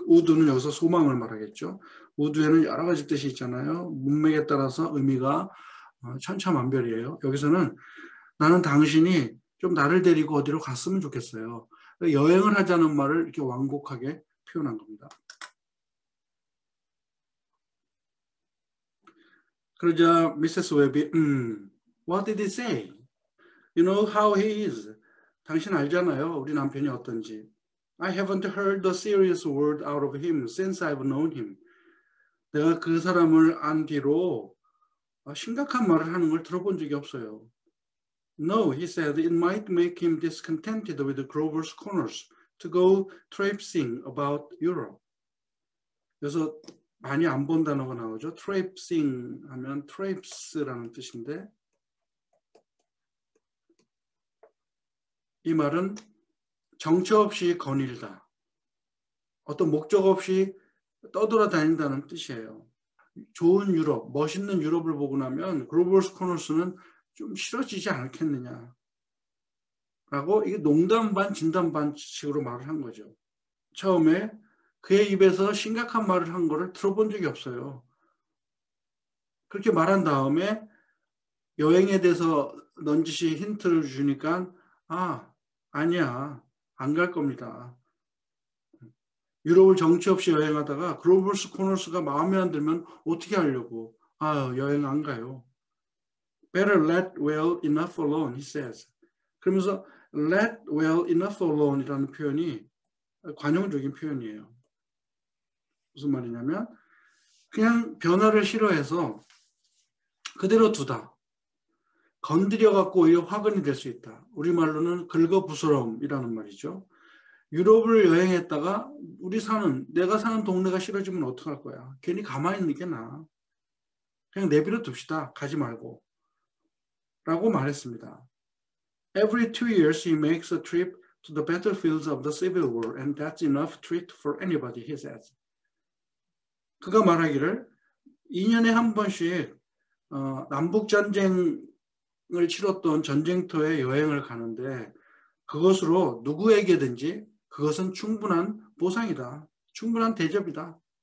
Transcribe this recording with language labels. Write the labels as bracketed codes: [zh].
[ko] would는 여기서 소망을 말하겠죠. would에는 여러 가지 뜻이 있잖아요. 문맥에 따라서 의미가 천차만별이에요. 여기서는 나는 당신이 좀 나를 데리고 어디로 갔으면 좋겠어요. 여행을 하자는 말을 이렇게 완곡하게 표현한 겁니다. 그러자 미세스 웹이 [en] What did he say? You know how he is. [ko] 당신 알잖아요. 우리 남편이 어떤지. [en] I haven't heard a serious word out of him since I've known him. [ko] 내가 그 사람을 안 뒤로 심각한 말을 하는 걸 들어본 적이 없어요. [en] No, he said, it might make him discontented with Grover's Corners to go traipsing about Europe. [ko] 그래서 많이 안 본 단어가 나오죠. traipsing 하면 traips라는 뜻인데 이 말은 정처 없이 거닐다. 어떤 목적 없이 떠돌아다닌다는 뜻이에요. 좋은 유럽, 멋있는 유럽을 보고 나면 그로버스 코너스는 좀 싫어지지 않겠느냐 라고 이게 농담 반 진담 반 식으로 말을 한 거죠. 처음에 그의 입에서 심각한 말을 한 거를 들어본 적이 없어요. 그렇게 말한 다음에 여행에 대해서 넌지시 힌트를 주니까 아니야 안 갈 겁니다. 유럽을 정치 없이 여행하다가 그로버스 코너스가 마음에 안 들면 어떻게 하려고? 여행 안 가요. [en] Better let well enough alone, he says. [ko] 그러면서 [en] let well enough alone [ko] 이라는 표현이 관용적인 표현이에요. 무슨 말이냐면 그냥 변화를 싫어해서 그대로 두다. 건드려갖고 오히려 화근이 될 수 있다. 우리말로는 긁어부스럼이라는 말이죠. 유럽을 여행했다가 내가 사는 동네가 싫어지면 어떡할 거야. 괜히 가만히 있는 게 나아. 그냥 내버려 둡시다. 가지 말고. 라고 말했습니다. [en] Every 2 years he makes a trip to the battlefields of the Civil War and that's enough treat for anybody, he says. [ko] 그가 말하기를 2년에 한 번씩 남북전쟁을 치렀던 전쟁터에 여행을 가는데 그것으로 누구에게든지 그것은 충분한 보상이다. 충분한 대접이다.